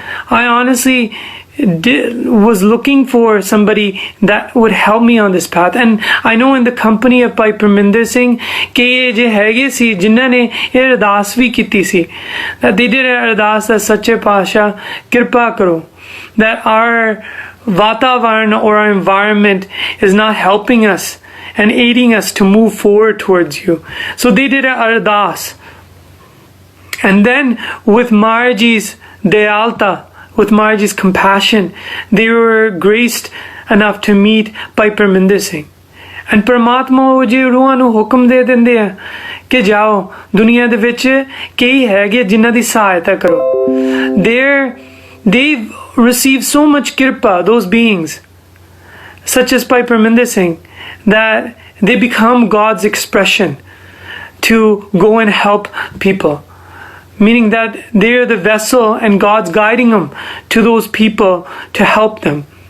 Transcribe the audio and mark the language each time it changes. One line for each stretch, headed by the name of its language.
English: I honestly was looking for somebody that would help me on this path, and I know in the company of Bhai Parminder Singh
Punjabi: ke ye je hege si jinna ne ye ardas vi kiti si,
English: that they did an ardas that
Punjabi: Sache Pasha kirpa karo,
English: that our Vatavarana or our environment is not helping us and aiding us to move forward towards you. So they did an ardas, and then with Maharaji's Dayalta, with Maharaji's compassion, they were graced enough to meet Bhai Parminder Singh.
Punjabi: And Paramatma ਉਹ ਜੇ ਰੂਹਾਂ ਨੂੰ ਹੁਕਮ ਦੇ ਦਿੰਦੇ ਆ ਕਿ ਜਾਓ ਦੁਨੀਆ ਦੇ ਵਿੱਚ ਕਈ ਹੈਗੇ ਜਿਨ੍ਹਾਂ ਦੀ ਸਹਾਇਤਾ ਕਰੋ.
English: They've received so much kirpa, those beings, such as Bhai Parminder Singh, that they become God's expression to go and help people. Meaning that they're the vessel and God's guiding them to those people to help them.